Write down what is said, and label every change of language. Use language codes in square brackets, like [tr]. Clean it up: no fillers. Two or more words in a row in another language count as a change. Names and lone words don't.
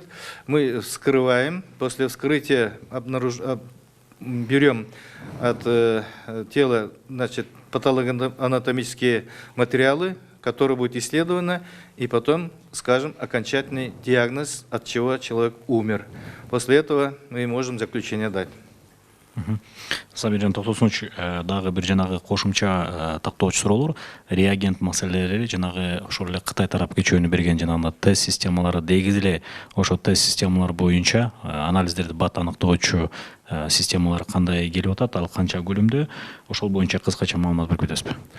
[ru] Мы вскрываем, после вскрытия берем от тела, значит, патологоанатомические материалы, которые будут исследованы, и потом скажем окончательный диагноз, от чего человек умер. После этого мы можем заключение дать. [ky] Сабиржан Токтосунович, дагы бир жанагы кошумча тактоочу суроолор, реагент маселелери жанагы ошол эле Кытай тарап кечөөнү берген жанагы тест системалары дегиз эле ошо тест системалар боюнча анализдерди бат аныктоочу системалар кандай келип атат, ал канча көлөмдө, ошол боюнча кыскача маалымат берип кетесизби?